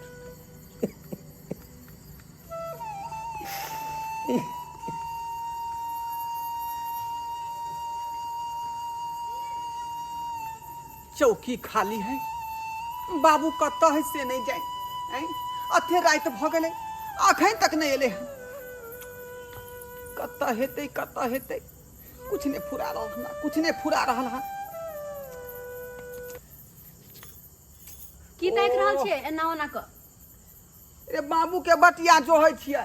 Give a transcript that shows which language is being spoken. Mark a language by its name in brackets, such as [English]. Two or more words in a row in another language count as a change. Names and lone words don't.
[Maithili] चौकी खाली है, बाबू कत है से नहीं जाए, अथे रात भ गेलै अखन तक नहीं एले हैं। कत हेतै कत हेतै, कुछ नहीं फुरा रहल हन, कुछ नहीं फुरा रहल हन। की देख रहल छै एना ओना क? रे बाबू के बटिया जोहै छियै,